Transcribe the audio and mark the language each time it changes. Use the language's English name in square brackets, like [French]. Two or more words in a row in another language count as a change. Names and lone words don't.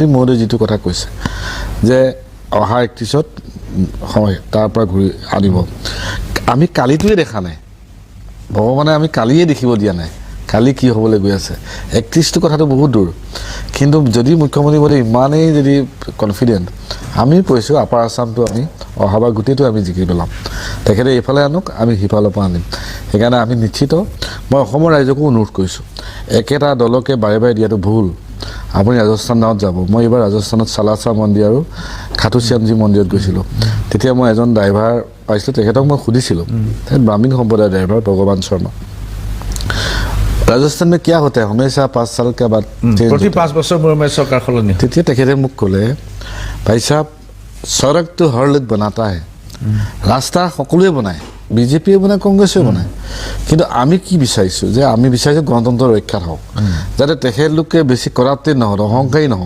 [Assamese] মহোদয় যিটো কথা কৈছে যে অহা 31ত হয় তাৰ পৰা ঘূৰি আনিব আমি কালিটোৱে দেখা নাই ভগৱানে আমি কালিয়ে দেখিব দিয়া নাই কালি কি হ'বলৈ গৈ আছে 31টো কথাটো বহুত দূৰ কিন্তু যদি মুখ্যমন্ত্ৰী মহোদয় ইমানেই যদি কনফিডেণ্ট আমি কৈছোঁ আপাৰ আছামটো আমি অহাবাৰ গোটেইটো আমি জিকি পেলাম তেখেতে এইফালে আনক আমি সিফালৰ পৰা আনিম সেইকাৰণে আমি নিশ্চিত মই অসমৰ ৰাইজকো অনুৰোধ কৰিছোঁ, একেটা দলকে বাৰে বাৰে দিয়াটো ভুল। আপুনি ৰাজস্থানত যাব, মই এইবাৰ ৰাজস্থানত চালাচা মন্দিৰ আৰু খাটু শ্যামজী মন্দিৰত গৈছিলোঁ। তেতিয়া মই এজন ড্ৰাইভাৰ পাইছিলোঁ, তেখেতক মই সুধিছিলোঁ, তেখেত ব্ৰাহ্মণ সম্প্ৰদায়ৰ ড্ৰাইভাৰ ভগৱান শৰ্মা, ৰাজস্থান [Hindi] में क्या होता है हमेशा 5 साल के बाद [Assamese] প্ৰতি 5 বছৰ মূৰে চৰকাৰ সলনি হয়। তেতিয়া তেখেতে মোক ক'লে, [Hindi] भाई साहब [Assamese] সড়কটো [Hindi] हर लोक बनाता है, [Assamese] ৰাস্তা সকলোৱে বনায়, বিজেপিয়ে বনায়, কংগ্ৰেছে বনায়, কিন্তু আমি কি বিচাৰিছোঁ যে আমি বিচাৰিছোঁ গণতন্ত্ৰ ৰক্ষা হওক, যাতে তেখেতলোকে বেছি কৰাপ্টেড নহওক, অহংকাৰী নহওক।